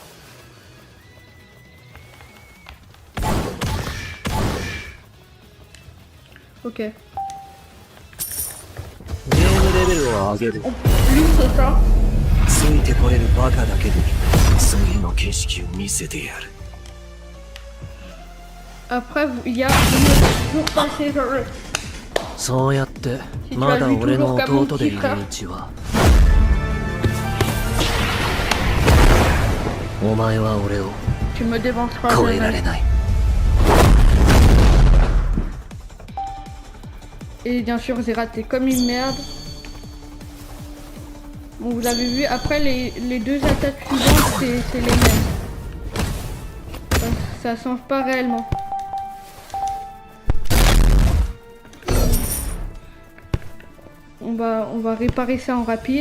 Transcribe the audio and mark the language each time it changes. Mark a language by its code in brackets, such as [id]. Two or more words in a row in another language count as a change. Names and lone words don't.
[fr] Ok. Lui, c'est ça. Après, il y a toujours passé sur le... [ja] そうやってまだ俺の弟でいるうちはお前は俺を [fr] Tu me dévanceras [ja] 超えられない [fr] Et bien sûr, j'ai raté comme une merde. Bon, vous avez vu, après les deux attaques suivantes, c'est les mêmes. Ça change pas réellement. On va réparer ça en rapide.